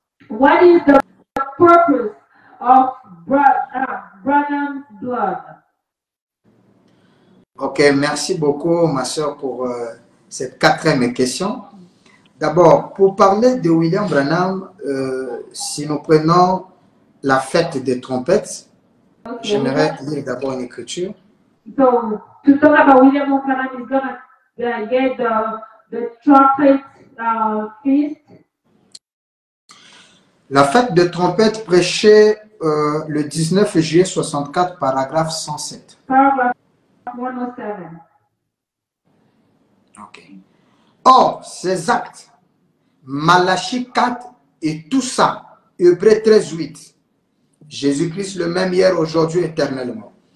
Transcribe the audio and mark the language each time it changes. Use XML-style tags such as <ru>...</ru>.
<en>What is the purpose of Branham's blood?</en> <fr>Ok, merci beaucoup, ma soeur, pour cette quatrième question. D'abord, pour parler de William Branham, si nous prenons la fête des trompettes, j'aimerais lire d'abord une écriture.</fr> <en>So, to talk about William Branham is going to get the trumpet feast.</en> <fr>La fête des trompettes prêchée le 19 juillet 64, paragraphe 107.</fr> <en>Paragraph 107. Ok.</en> <fr>Or, ces actes, Malachie 4 et tout ça, Hébreux 13, 8, Jésus-Christ le même hier, aujourd'hui, éternellement.</fr>